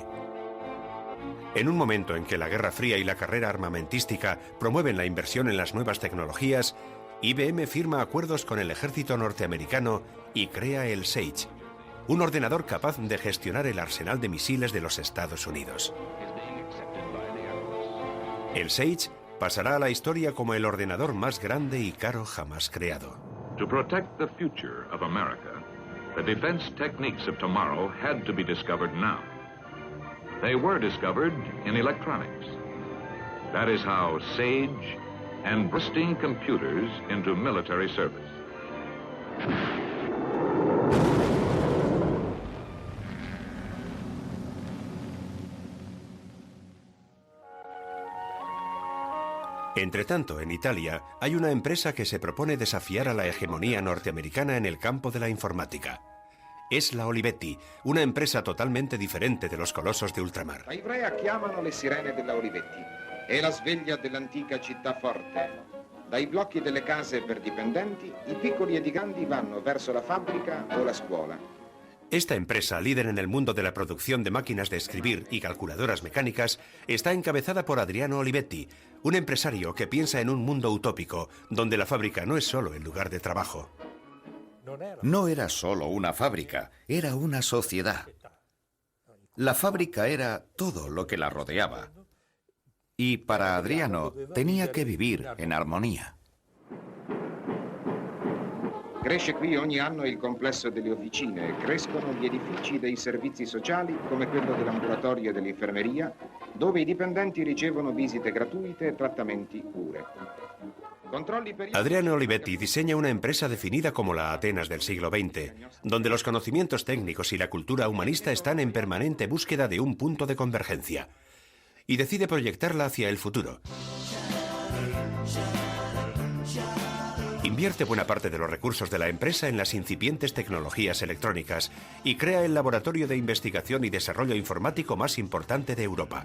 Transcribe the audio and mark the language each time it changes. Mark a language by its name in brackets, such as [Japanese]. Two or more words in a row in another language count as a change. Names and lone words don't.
[Spanish] En un momento en que la Guerra Fría y la carrera armamentística promueven la inversión en las nuevas tecnologías, IBM firma acuerdos con el ejército norteamericano y crea el Sage, un ordenador capaz de gestionar el arsenal de misiles de los Estados Unidos. El Sage pasará a la historia como el ordenador más grande y caro jamás creado. [English] To protect the future of America, the defense techniques of tomorrow had to be discovered now. They were discovered in electronics. That is how SAGE and bursting computers into military service. [Spanish] Entretanto, en Italia hay una empresa que se propone desafiar a la hegemonía norteamericana en el campo de la informática. Es la Olivetti, una empresa totalmente diferente de los colosos de ultramar. [Italian] A Ivrea chiamano le sirene della Olivetti. È la sveglia dell'antica città forte. Dai blocchi delle case per dipendenti, i piccoli ed i grandi vanno verso la fabbrica o la scuola. [Spanish] Esta empresa, líder en el mundo de la producción de máquinas de escribir y calculadoras mecánicas, está encabezada por Adriano Olivetti, un empresario que piensa en un mundo utópico, donde la fábrica no es solo el lugar de trabajo. No era solo una fábrica, era una sociedad. La fábrica era todo lo que la rodeaba. Y para Adriano tenía que vivir en armonía. [Italian] Cresce qui ogni anno il complesso delle officine, crescono gli edifici dei servizi sociali come quello dell'ambulatorio e dell'infermeria, dove i dipendenti ricevono visite gratuite e trattamenti cure. [Spanish] Adriano Olivetti diseña una empresa definida como la Atenas del siglo XX, donde los conocimientos técnicos y la cultura humanista están en permanente búsqueda de un punto de convergencia, y decide proyectarla hacia el futuro. Invierte buena parte de los recursos de la empresa en las incipientes tecnologías electrónicas y crea el laboratorio de investigación y desarrollo informático más importante de Europa.